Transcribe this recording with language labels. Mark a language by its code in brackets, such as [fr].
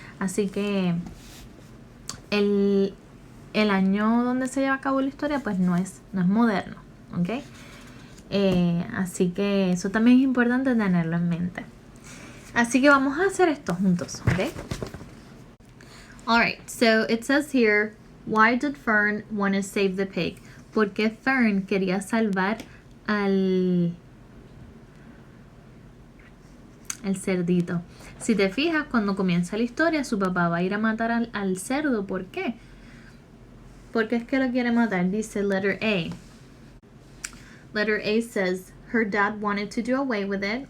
[es] Así que el año donde se lleva a cabo la historia pues no es moderno, ¿ok? Así que eso también es importante tenerlo en mente. Así que vamos a hacer esto juntos, ¿ok? [en] Alright, so it says here, why did Fern want to save the pig? [es] ¿Por qué Fern quería salvar al cerdito? Si te fijas, cuando comienza la historia, su papá va a ir a matar al cerdo. ¿Por qué? Porque es que lo quiere matar. Dice [en] letter A. Letter A says, her dad wanted to do away with it.